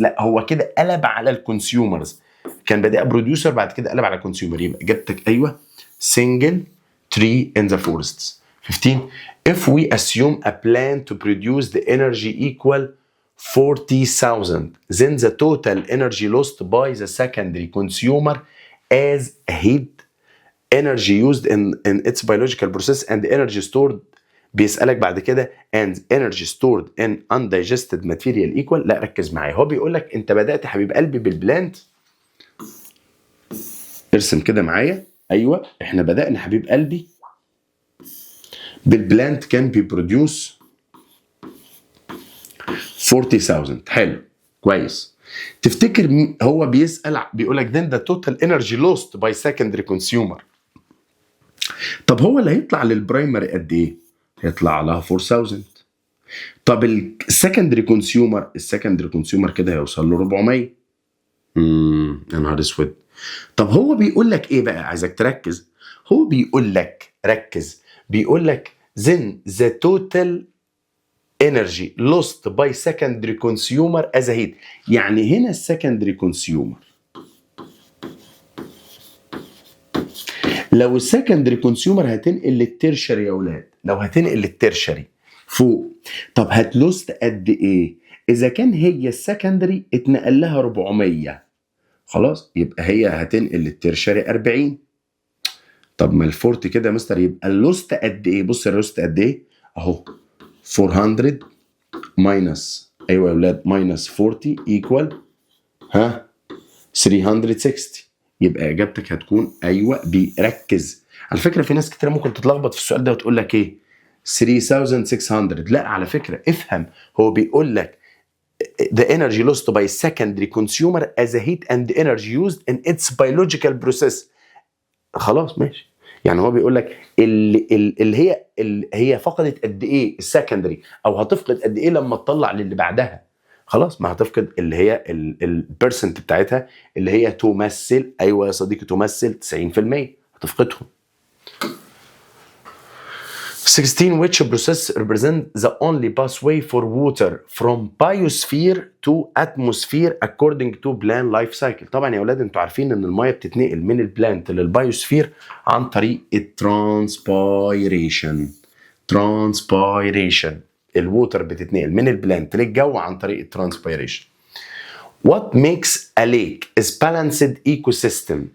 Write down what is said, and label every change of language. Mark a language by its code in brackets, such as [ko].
[ar] لا هو كده قلب على الكونسيومرز. كان بدأ بروديوسر بعد كده قلب على كونسيومر. يبقى اجابتك ايوه [en] single tree in the forests. 15. if we assume a plant to produce the energy equal 40,000 then the total energy lost by the secondary consumer as heat energy used in its biological process and energy stored. [ar] بيسألك بعد كده [en] and energy stored in undigested material equal. [ar] لا ركز معايا، هو بيقول لك انت بدأت حبيب قلبي بالبلانت. ارسم كده معايا. ايوه احنا بدأنا حبيب قلبي بالبلانت كان بيبروديوس 40,000. حلو كويس. تفتكر هو بيسأل بيقول لك [en] then the total energy lost by secondary consumer. [ar] طب هو اللي هيطلع للبرايمري قد ايه؟ هيطلع لها 4000. طب السكندري كونسيومر كده هيوصل له 400. يا نهار اسود. طب هو بيقول لك ايه بقى؟ عايزك تركز. هو بيقول لك ركز، بيقول لك [en] then the total energy lost by secondary consumer as a heat. [ar] يعني هنا السكندري كونسيومر، لو السكندري كونسيومر هتنقل للترشري يا اولاد، لو هتنقل للترشري فوق، طب هتلوست قد ايه؟ اذا كان هي السكندري اتنقل لها 400 خلاص يبقى هي هتنقل للترشري 40. طب ما الفورت كده يا مستر يبقى اللوست قد ايه؟ بص اللوست قد ايه اهو 400 ماينس، ايوه يا اولاد ماينس 40 ايكوال 360. يبقى اجابتك هتكون ايوه. بيركز على فكره، في ناس كتير ممكن تتلخبط في السؤال ده وتقول لك ايه 3600. لا على فكره افهم، هو بيقول لك [en] the energy lost by secondary consumer as a heat and energy used in its biological process. [ar] خلاص ماشي. يعني هو بيقول لك اللي هي فقدت قد ايه السكندري، او هتفقد قد ايه لما تطلع للي بعدها. خلاص ما هتفقد اللي هي البرسنت بتاعتها اللي هي تمثل، ايوه يا صديقي تمثل 90%، هتفقدهم. [en] 16 which process represent the only pathway for water from biosphere to atmosphere according to plant life cycle. [ar] طبعا يا اولاد انتوا عارفين ان الميه بتتنقل من البلانت للبايوسفير عن طريق الترانسبيريشن. الووتر بتتنقل من البلانت للجو عن طريق الترانسبيريشن. [en] What makes a lake is balanced ecosystem.